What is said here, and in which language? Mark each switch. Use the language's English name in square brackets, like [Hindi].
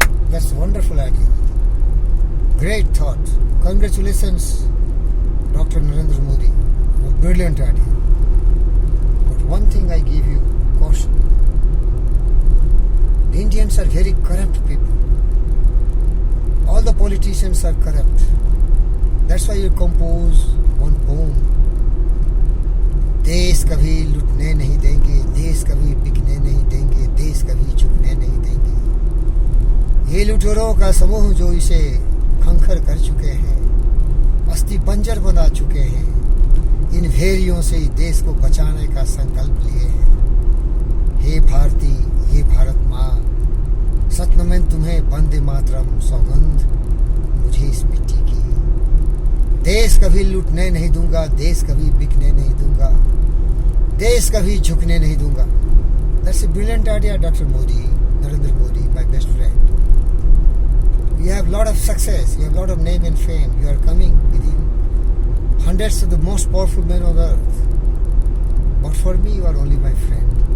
[English] That's a wonderful idea. Great thought. Congratulations, Dr. Narendra Modi. A brilliant idea. But one thing I give you caution. The Indians are very corrupt people. All the politicians are corrupt. That's why you compose one poem. [Hindi] देश कभी लुटने नहीं देंगे, देश कभी बिकने नहीं देंगे, देश कभी झुकने नहीं देंगे। ये लुटेरों का समूह जो इसे खंखर कर चुके हैं, अस्थि पंजर बना चुके हैं, इन भेड़ियों से ही देश को बचाने का संकल्प लिए हैं। हे भारती, हे भारत माँ, सत्य में तुम्हें वंदे मातरम, सौगंध मुझे इस मिट्टी की। देश कभी लुटने नहीं दूंगा, देश कभी बिकने नहीं दूंगा, देश कभी झुकने नहीं दूंगा। [English] That's a brilliant idea, Dr. Modi, Narendra Modi, my best friend. You have a lot of success, you have a lot of name and fame. You are coming within hundreds of the most powerful men on earth. But for me, you are only my friend.